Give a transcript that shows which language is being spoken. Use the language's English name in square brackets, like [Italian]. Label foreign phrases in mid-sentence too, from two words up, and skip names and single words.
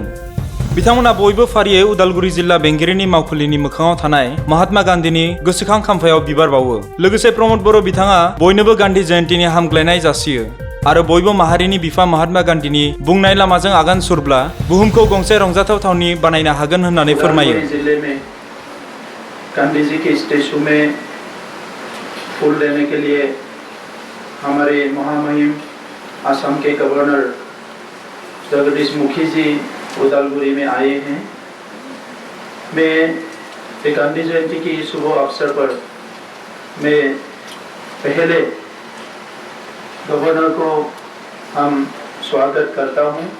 [Bodo] बिथांमोना बयबो फारियै उदालगुरि जिल्ला बेंगिरिनि मावखुलिनि मोखाङाव थानाय महात्मा गान्धीनि गोसोखां खाम्फायाव बिबार बावो। लोगोसे प्रमद बर' बिथाङा बयनोबो गान्धी जयन्तीनि हामग्लायनाय जासियो आरो बयबो माहारिनि बिफा महात्मा गान्धीनि बुंनाय लामाजों आगान सुरब्ला बुहुमखौ गंसे रंजाथाव थावनि बानायनो हागोन होननानै फोरमायो। [Hindi] जिले में गांधी जी के स्टैचू में फूल देने के लिए हमारे महामहिम असम के गवर्नर जगदीश मुखी जी उदालगुरी में आए हैं। मैं गांधी जयंती की शुभ अवसर पर मैं पहले गवर्नर को हम स्वागत करता हूं।